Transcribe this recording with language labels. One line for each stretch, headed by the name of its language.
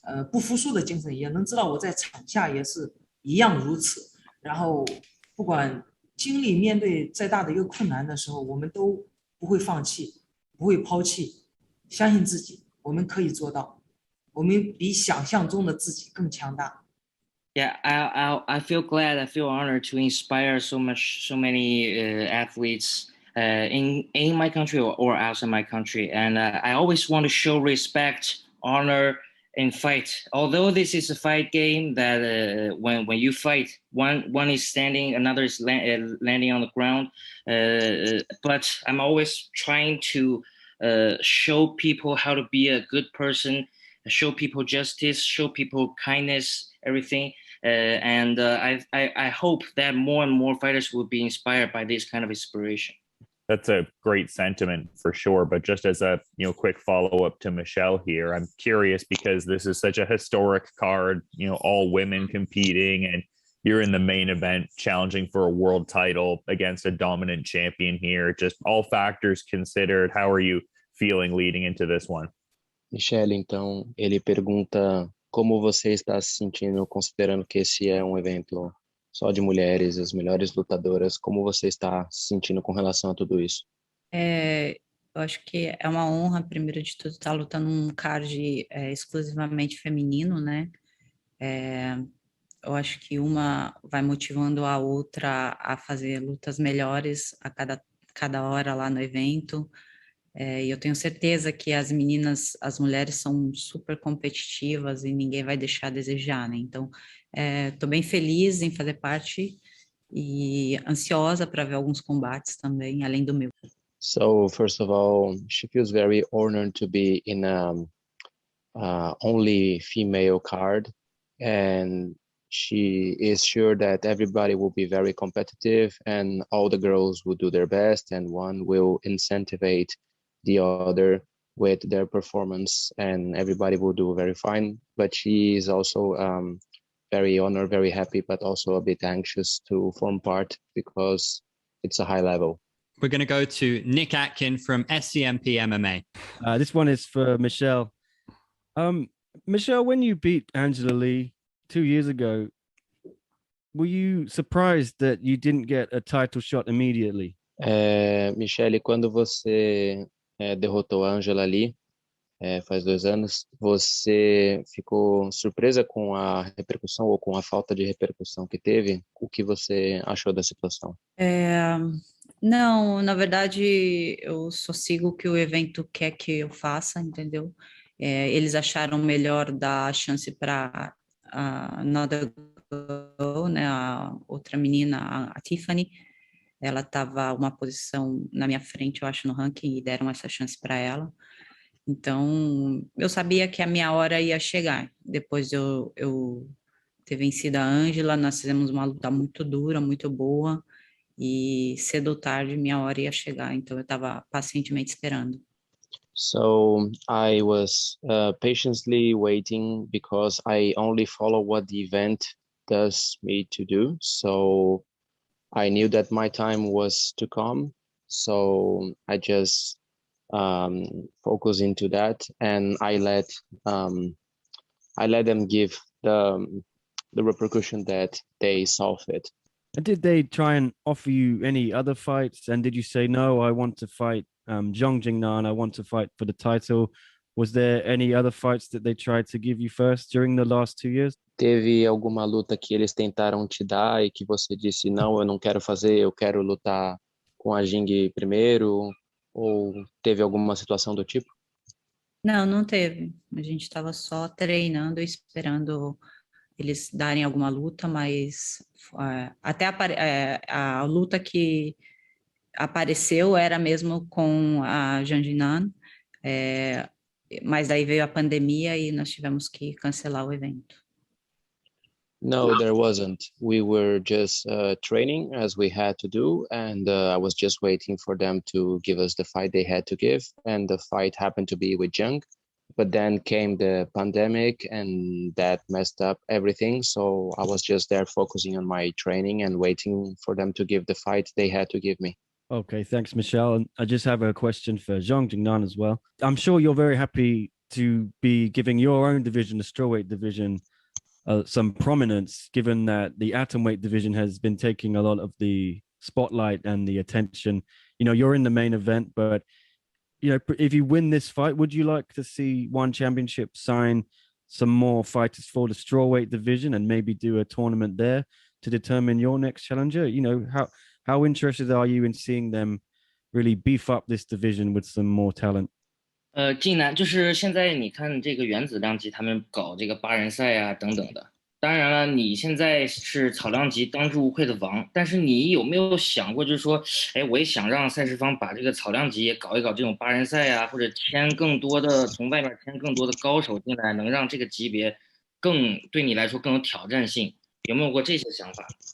Chinese: 不服输的精神，也能知道我在场下也是一样如此。然后，不管面对再大的一个困难的时候，我们都不会放弃，不会抛弃，相信自己，我们可以做到，我们比想象中的自己更强大。
English: Yeah, I feel glad, I feel honored to inspire so many athletes in my country or outside my country, and I always want to show respect, honor. And fight. Although this is a fight game that when you fight, one is standing, another is landing on the ground. But I'm always trying to show people how to be a good person, show people justice, show people kindness, everything. And I hope that more and more fighters will be inspired by this kind of inspiration. That's a great sentiment for sure. But just as a quick follow-up to Michelle here, I'm curious because this is such a historic card, all women competing, and you're in the main event challenging for a world title against a dominant champion here. Just all factors considered, how are you feeling leading into this one?
Portuguese: Michelle, então, ele pergunta como você está se sentindo considerando que esse é um evento só de mulheres, as melhores lutadoras. Como você está se sentindo com relação a tudo isso? Eu acho que é uma honra, primeiro de tudo, estar lutando num card exclusivamente feminino, né? Eu acho que uma vai motivando a outra a fazer lutas melhores a cada hora lá no evento. E eu tenho certeza que as meninas, as mulheres são super competitivas e ninguém vai deixar a desejar, né? Então, estou bem feliz em fazer parte e ansiosa para ver alguns combates também, além do meu.
English: So, first of all, she feels very honored to be in only female card, and she is sure that everybody will be very competitive and all the girls will do their best and one will incentivize the other with their performance and everybody will do very fine. But she is also very honored, very happy, but also a bit anxious to form part because it's a high level. We're going to go to Nick Atkin from SCMP MMA. This one is for Michelle. Michelle, when you beat Angela Lee 2 years ago, were you surprised that you didn't get a title shot immediately?
Portuguese: Michele, quando você derrotou a Angela Lee, faz 2 anos, você ficou surpresa com a repercussão ou com a falta de repercussão que teve? O que você achou da situação? Não, na verdade, eu só sigo o que o evento quer que eu faça, entendeu? Eles acharam melhor dar a chance para a
English: Another Girl,
Portuguese: né, a outra menina, a Tiffany. Ela estava uma posição na minha frente, eu acho, no ranking, e deram essa chance para ela. Então, eu sabia que a minha hora ia chegar. Depois de eu ter vencido a Ângela, nós fizemos uma luta muito dura, muito boa, e cedo ou tarde minha hora ia chegar. Então, eu estava pacientemente esperando.
English: So I was patiently waiting because I only follow what the event does me to do. So I knew that my time was to come. So I just focus into that, and I let them give the repercussion that they saw fit. And did they try and offer you any other fights? And did you say, no, I want to fight Xiong Jingnan, I want to fight for the title? Was there any other fights that they tried to give you first during the last 2 years?
Portuguese: Teve alguma luta que eles tentaram te dar e que você disse, não, eu não quero fazer, eu quero lutar com a Jing primeiro? Ou teve alguma situação do tipo? Não, não teve. A gente estava só treinando, esperando eles darem alguma luta, mas até a luta que apareceu era mesmo com a Janjinan, mas daí veio a pandemia e nós tivemos que cancelar o evento.
English: No, there wasn't. We were just training as we had to do, and I was just waiting for them to give us the fight they had to give, and the fight happened to be with Jung. But then came the pandemic, and that messed up everything. So I was just there focusing on my training and waiting for them to give the fight they had to give me. Okay, thanks, Michelle. And I just have a question for Xiong Jingnan as well. I'm sure you're very happy to be giving your own division, the strawweight division, some prominence, given that the atomweight division has been taking a lot of the spotlight and the attention. You know, you're in the main event, but you know, if you win this fight, would you like to see One Championship sign some more fighters for the strawweight division and maybe do a tournament there to determine your next challenger? You know, how interested are you in seeing them really beef up this division with some more talent?
Chinese: 近南就是现在你看这个原子量级他们搞这个8人赛啊等等的，当然了，你现在是草量级当之无愧的王，但是你有没有想过，就是说，哎，我也想让赛事方把这个草量级也搞一搞这种8人赛啊，或者签更多的从外面签更多的高手进来，能让这个级别更对你来说更有挑战性，有没有过这些想法？